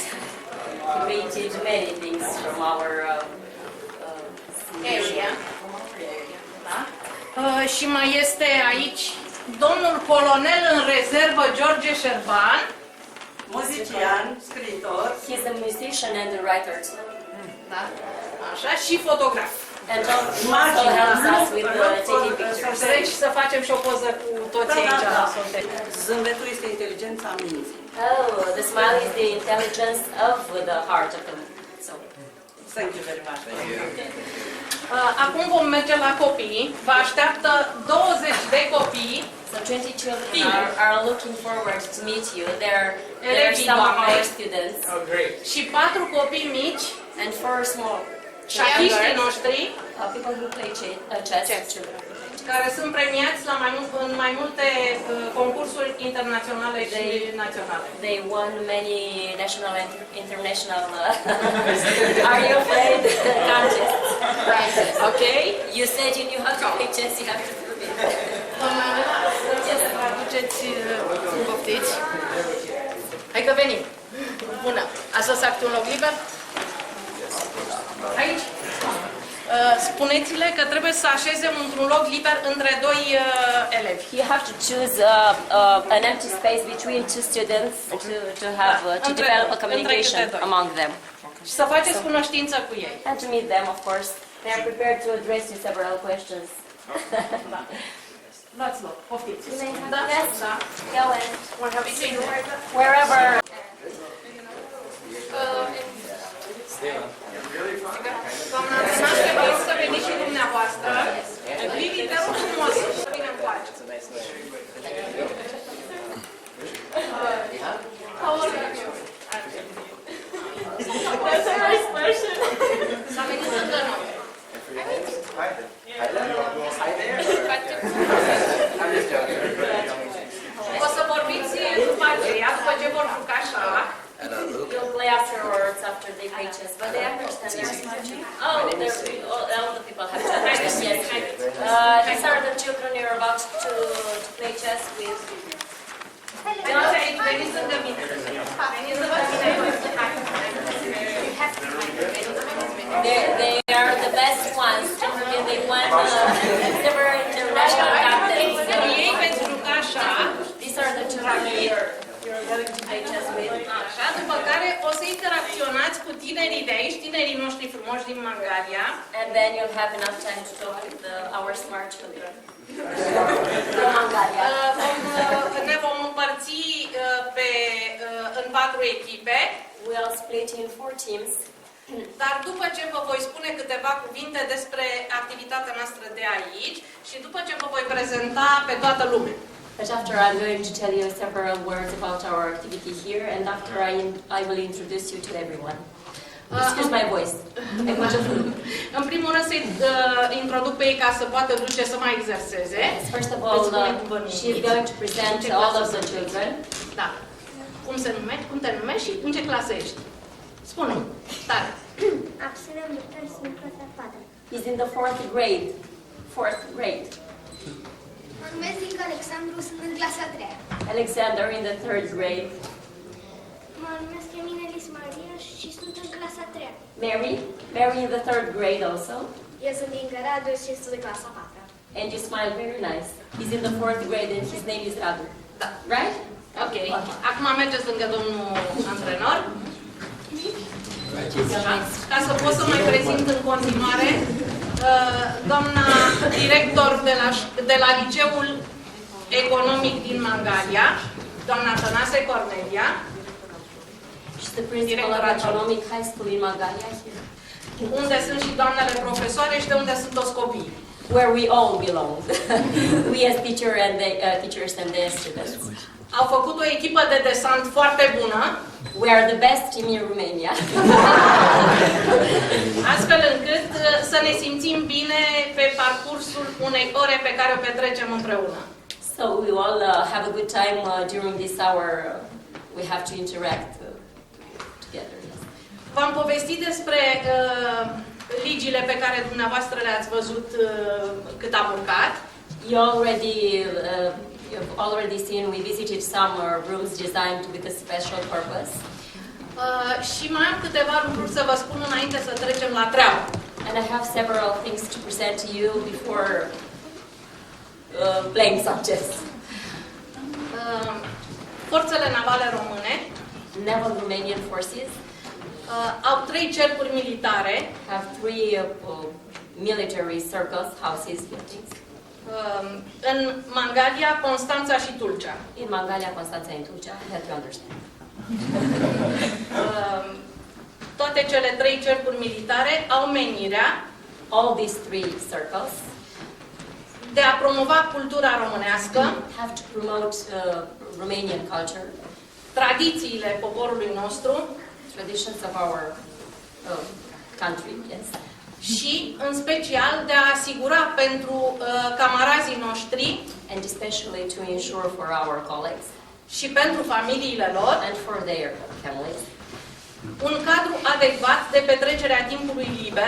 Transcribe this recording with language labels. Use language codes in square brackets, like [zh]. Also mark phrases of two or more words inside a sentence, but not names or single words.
[en] He painted many things from our Area. [ro] Da? Și mai este aici domnul colonel în rezervă George Șerban. Muzician, scriitor. [en] He's a musician and a writer. [ro] Da? Așa, și fotograf. [en] And also helps us with taking pictures. [ro] Treci să facem și o poză cu toți aici. Zâmbetul este inteligența minții. [en] Oh, the smile is the intelligence of the heart of the so. Thank you very much. [ro] Acum vom merge la copii. Vă așteaptă 20 de copii. [en] So 20 children are looking forward to meet you. They're some of our students. Oh, great. [ro] Și 4 copii mici, [en] And 4 small [ro] șahiștii noștri, [en] people who play chess. Children. [ro] care sunt premiați la în mai multe concursuri internaționale și naționale. [en] They won many national and international are you afraid contests. Okay? You said you knew how to play chess, you have to prove it. [ro] Să traduceți, poftiți. Hai că venim. Bună. Ați lăsat un loc liber? Aici. Spuneți-le că trebuie să așeze într-un loc liber între doi elevi. [en] You have to choose an empty space between two students to develop a communication among them. [ro] Și să faceți cunoștință cu ei. [en] And to meet them, of course. They are prepared to address you several questions. [ro] Da. Luați loc. Poftiți. Da? [en] Yes. [ro] Da. [en] Go ahead. Wherever. [ro] Doamna Tănașe, vă rog să veniți și dumneavoastră. Livi, te rog frumos să vină încoace. [en] How old are you? That's a nice question. [ro] S-a venit lângă noi. O să vorbiți după aceea, după ce vor juca șah. [en] You'll play afterwards after they play chess, but they understand their all the people have to understand. Yes. These are the children you're about to play chess with. [ro] Veniți aici, veniți lângă mine. Veniți lângă mine. [en] They are the best ones. They won several international contests. [ro] Ei pentru juca șah. [en] These are the children you're going to play chess with. [ro] Așa, după care o să interacționați cu tinerii de aici, tinerii noștri frumoși din Mangalia. [en] And then you'll have enough time to talk with our smart children. Mangalia. [ro] Ne vom împărți în 4 echipe. [en] We'll split in 4 teams. [ro] Dar după ce vă voi spune câteva cuvinte despre activitatea noastră de aici și după ce vă voi prezenta pe toată lumea. [en] But after I'm going to tell you several words about our activity here, and after I will introduce you to everyone. Excuse my voice. [ro] În primul rând să-i introduc pe ei ca să poată duce să mai exerseze. [en] First of all, she's going to present all of the children. [ro] Da. Cum te numești și în ce clasă ești? Spune-mi. Tare. Absolut, sunt în clasa 4. [en] He's in the 4th grade. 4th grade. [ro] Mă numesc Alexandru, sunt în clasa 3. [en] Alexander in the 3rd grade. [ro] Mă numesc Eminelis Maria și sunt în clasa 3. [en] Mary in the 3rd grade also. [ro] Eu sunt din Găradul și sunt în clasa 4. [en] And you smile very nice. He's in the 4th grade and his name is Radu. [ro] Da. [en] Right? Ok. [ro] Acum mergeți lângă domnul antrenor. Ca să pot să mai prezint în continuare, doamna director de la Liceul Economic din Mangalia, doamna Tănase Cornelia. [en] She's the principal of Economic High School in Mangalia here. [ro] Unde sunt și doamnele profesoare și de unde sunt toți copiii. [en] Where we all belong. We as teachers and the students. [ro] Au făcut o echipă de desant foarte bună. [en] We are the best team in Romania. [ro] Astfel încât să ne simțim bine pe parcursul unei ore pe care o petrecem împreună. [en] So we all have a good time during this hour. We have to interact together. [ro] V-am povestit despre ligile pe care dumneavoastră le-ați văzut cât am urcat. [en] You've already seen we visited some rooms designed with a special purpose. [ro] Și mai am câteva lucruri să vă spun înainte să trecem la treabă. [en] And I have several things to present to you before playing some chess. [ro] Forțele navale române [en] Naval Romanian forces [ro] au 3 cercuri militare [en] have 3 military circles, houses, buildings. [ro] în Mangalia, Constanța și Tulcea. [en] In Mangalia, Constanța and Tulcea, I have to understand. [ro] Toate cele 3 cercuri militare au menirea [en] All these 3 circles [ro] de a promova cultura românească, [en] have to promote Romanian culture, [ro] tradițiile poporului nostru [en] traditions of our country, yes. [ro] și, în special, de a asigura pentru camarazii noștri [en] And especially to ensure for our colleagues [ro] și pentru familiile lor [en] and for their families [ro] un cadru adecvat de petrecere a timpului liber